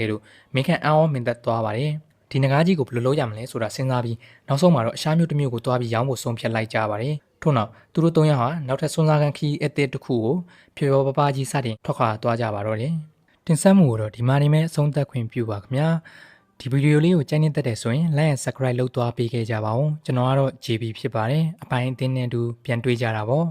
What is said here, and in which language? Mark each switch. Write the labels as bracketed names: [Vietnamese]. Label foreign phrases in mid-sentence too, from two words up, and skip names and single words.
[Burmese] ခဲ့လို့မင်းခန့်အံ့ဩမင်သက်သွားပါတယ်။ဒီနဂါးကြီးကိုဘယ်လိုလုပ်ရမလဲဆိုတာစဉ်းစားပြီးနောက်ဆုံးမှာတော့အရှားမျိုးတစ်မျိုးကိုတွားပြီးရောင်းဖို့ဆုံးဖြတ်လိုက်ကြပါတယ်။ထို့နောက်သူတို့၃ယောက်ဟာနောက်ထပ်စွန်းစားကန်ခီးအသစ်တစ်ခုကိုဖြေဖြောပပကြီးစတင်ထွက်ခွာသွားကြပါတော့တယ်။တင်ဆက်မှုကိုတော့ဒီမှာနေမဲ့အဆုံးသတ်ခွင့်ပြုပါခင်ဗျာ။ဒီဗီဒီယိုလေးကိုကြိုက်နေတတ်တယ်ဆိုရင် [English] like and subscribe [Burmese] လုပ်သွားပေးခဲ့ကြပါဦး။ကျွန်တော်ကတော့ JB ဖြစ်ပါတယ်။အပိုင်းအသင်းနဲ့အတူပြန်တွေ့ကြတာပေါ့။